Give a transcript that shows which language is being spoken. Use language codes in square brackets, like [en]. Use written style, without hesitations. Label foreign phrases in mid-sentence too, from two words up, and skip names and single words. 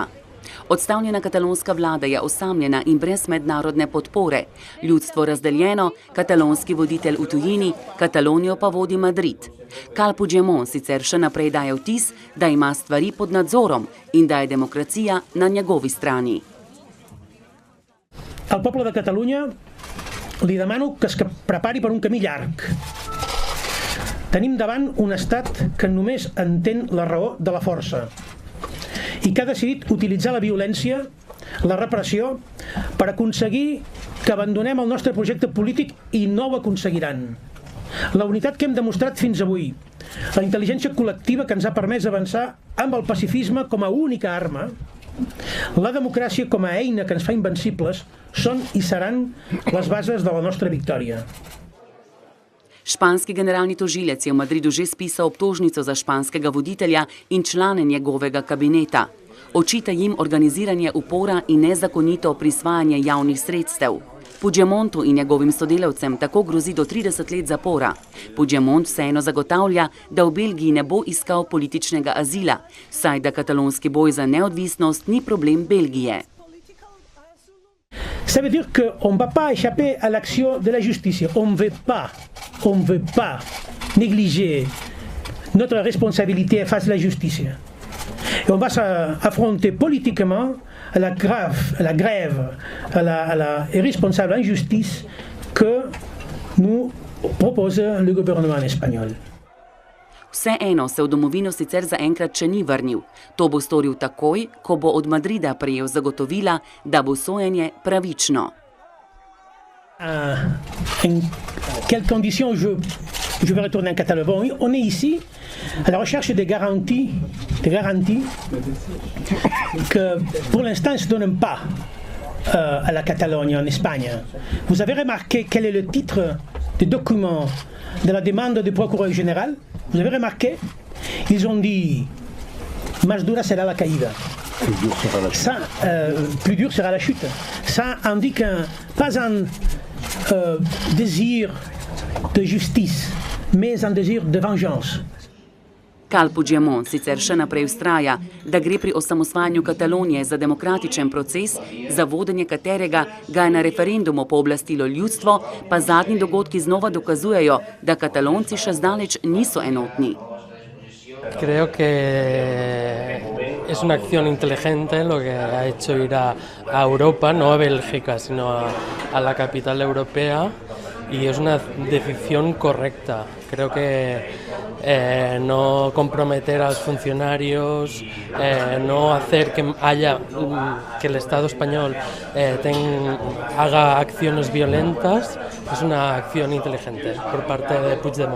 [sl] Odstavljena katalonska vlada je osamljena in brez mednarodne podpore. Ljudstvo razdeljeno, katalonski voditelj v tujini, Katalonijo pa vodi Madrid. Cal Puigdemont sicer še naprej daje vtis, da ima stvari pod nadzorom in da je demokracija na njegovi strani. [ca] Al poble de Catalunya li demano que es prepari per un camí llarg. Tenim davant un estat que només entén la raó de la força i que ha decidit utilitzar la violència, la repressió, per aconseguir que abandonem el nostre projecte polític i no ho aconseguiran. La unitat que hem demostrat fins avui, la intel·ligència col·lectiva que ens ha permès avançar amb el pacifisme com a única arma, la democràcia com a eina que ens fa invencibles són i seran les bases de la nostra victòria. [sl] Španski generalni tožilec je v Madridu že spisal obtožnico za španskega voditelja in člane njegovega kabineta. Očita jim organiziranje upora in nezakonito prisvajanje javnih sredstev. Puigdemontu in njegovim sodelavcem tako grozi do 30 let zapora. Puigdemont vseeno zagotavlja, da v Belgiji ne bo iskal političnega azila, saj da katalonski boj za neodvisnost ni problem Belgije. [fr] Ça veut dire qu'on ne va pas échapper à l'action de la justice. On ne veut pas négliger notre responsabilité face à la justice. Et on va s'affronter politiquement à la grève, à la irresponsable injustice que nous propose le gouvernement espagnol. [sl] Vseeno se v domovino sicer zaenkrat še ni vrnil. To bo storil takoj, ko bo od Madrida prejel zagotovila, da bo sojenje pravično. [fr] En quelles conditions je vais retourner en Catalogne? On est ici à la recherche des garanties que pour l'instant ne se donnent pas à la Catalogne en Espagne. Vous avez remarqué quel est le titre du document de la demande du procureur général? Vous avez remarqué? Ils ont dit [es] más dura será la caída. [fr] Ça, plus dur sera la chute. Ça indique pas un désir de justice, mais un désir de vengeance. [sl] Cal Puigdemont sicer še naprej vztraja, da gre pri osamosvajanju Katalonije za demokratičen proces, za vodenje katerega ga je na referendumu pooblastilo ljudstvo, pa zadnji dogodki znova dokazujejo, da Katalonci še zdaleč niso enotni. [es] Creo que es una acción inteligente lo que ha hecho ir a Europa, no a Bélgica, sino a la capital europea, y es una decisión correcta. Creo que no comprometer a los funcionarios, no hacer que el Estado español haga acciones violentas, es una acción inteligente por parte de Puigdemont.